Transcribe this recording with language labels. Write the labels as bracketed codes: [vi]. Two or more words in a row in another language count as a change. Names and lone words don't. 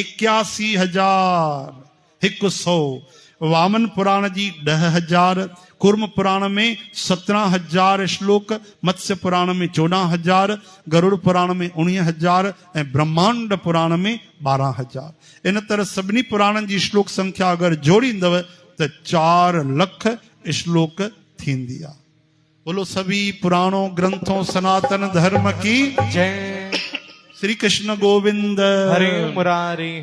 [sd] 81,100, वामन पुराण जी 10,000, कुर्म पुराण में 17,000 श्लोक, मत्स्य पुराण में 14,000, गरुड़ पुराण में 19,000 ऐं ब्रह्मांड पुराण में 12,000। इन तरह सभिनी पुराणनि जी श्लोक संख्या अगर जोड़ींदव तो 4 लख श्लोक थींदी आहे। [hi] बोलो सभी पुराणों ग्रंथों सनातन धर्म की जय। श्री कृष्ण गोविंद हरे मुरारी।